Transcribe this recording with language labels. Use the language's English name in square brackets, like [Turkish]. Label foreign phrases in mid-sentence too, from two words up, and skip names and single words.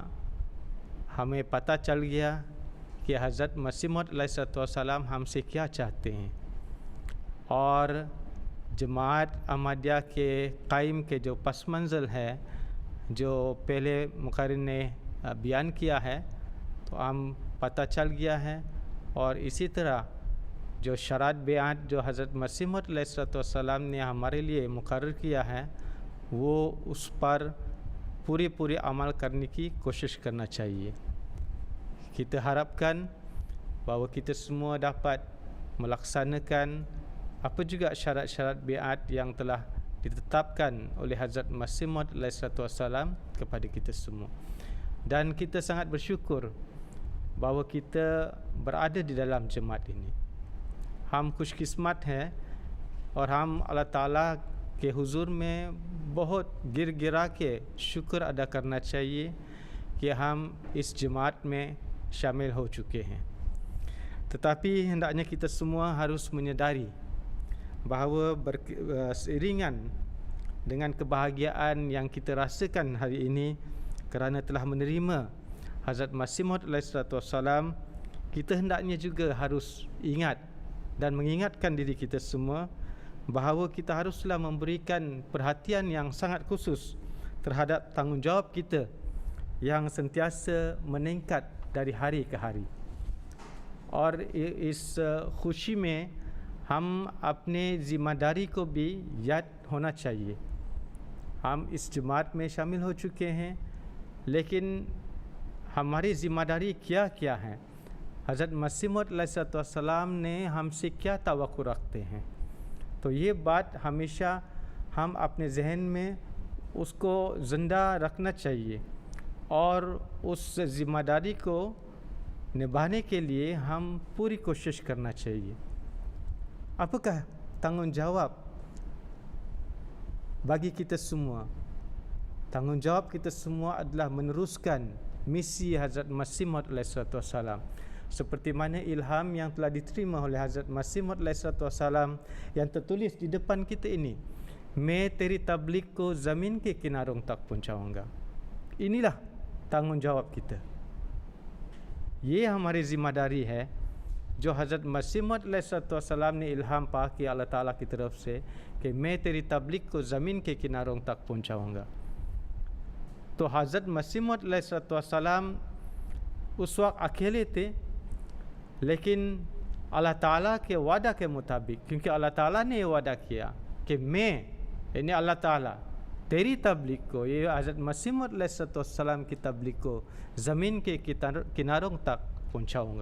[Urdu] ہمیں پتا چل گیا کہ حضرت مسیح موعود [Arabic] علیہ الصلاۃ والسلام [Urdu] ہم سے کیا چاہتے ہیں، اور جماعت احمدیہ کے قائم کے جو پس منظر ہے جو پہلے مقرر نے بیان کیا ہے، تو ہم پتا چل گیا ہے. اور اسی طرح جو شرائط بیعت جو حضرت مسیح موعود [Arabic] علیہ الصلاۃ والسلام [Urdu] نے ہمارے لیے مقرر کیا ہے، وہ اس پر پوری عمل کرنے کی کوشش کرنا چاہیے. [Malay] Kita harapkan bahawa kita semua dapat melaksanakan apa juga syarat-syarat biat yang telah ditetapkan oleh Hazrat Masih Maud [Arabic] عليه الصلاة والسلام [Malay] kepada kita semua. Dan kita sangat bersyukur bahawa kita berada di dalam jemaat ini. [Urdu] ہم خوش قسمت ہیں اور ہم اللہ تعالیٰ کے حضور میں بہت گرا کے شکر ادا کرنا چاہیے کہ ہم اس جماعت میں شامل ہو چکے ہیں. [Malay] Tetapi hendaknya kita semua harus menyedari bahawa seiringan dengan kebahagiaan yang kita rasakan hari ini kerana telah menerima Hazrat Masih Maud [Arabic] عليه الصلاة والسلام, [Malay] kita hendaknya juga harus ingat dan mengingatkan diri kita semua bahawa kita haruslah memberikan perhatian yang sangat khusus terhadap tanggungjawab kita yang sentiasa meningkat dari hari ke hari. [Urdu] اور اس خوشی میں ہم اپنے ذمہ داری کو بھی یاد ہونا چاہیے. ہم اس جماعت میں شامل ہو چکے ہیں، لیکن ہماری ذمہ داری کیا کیا ہے، حضرت مسیح موعود [Arabic] علیہ الصلاۃ والسلام [Urdu] نے ہم سے کیا توکل رکھتے ہیں. تو یہ بات ہمیشہ ہم اپنے ذہن میں اس کو زندہ رکھنا چاہیے، اور اس ذمہ داری کو نبھانے کے لیے ہم پوری کوشش کرنا چاہیے. [Malay] Apakah tanggungjawab bagi kita semua? Tanggungjawab kita semua adalah meneruskan misi Hazrat Masih Maud [Arabic] عليه الصلاة والسلام, [Malay] seperti mana ilham yang telah diterima oleh Hazrat Masih Maud [Arabic] عليه الصلاة والسلام [Malay] yang tertulis di depan kita ini, [Urdu] میں تیری تبلیغ کو زمین کے کناروں تک پہنچاؤں گا. [Malay] Inilah tanggungjawab kita. [Urdu] یہ ہماری ذمہ داری ہے جو حضرت مسیح موعود علیہ السلام نے الہام پا کہ اللہ تعالیٰ کی طرف سے کہ میں تیری تبلیغ کو زمین کے کناروں تک پہنچاؤں گا. تو حضرت مسیح موعود علیہ السلام اس وقت اکیلے تھے، لیکن اللہ تعالیٰ کے وعدہ کے مطابق، کیونکہ اللہ تعالیٰ نے یہ وعدہ کیا کہ میں، یعنی اللہ تعالیٰ، تیری تبلیغ کو، یہ حضرت مسیح موعود علیہ السلام کی تبلیغ کو زمین کے کناروں تک پہنچاؤں گا.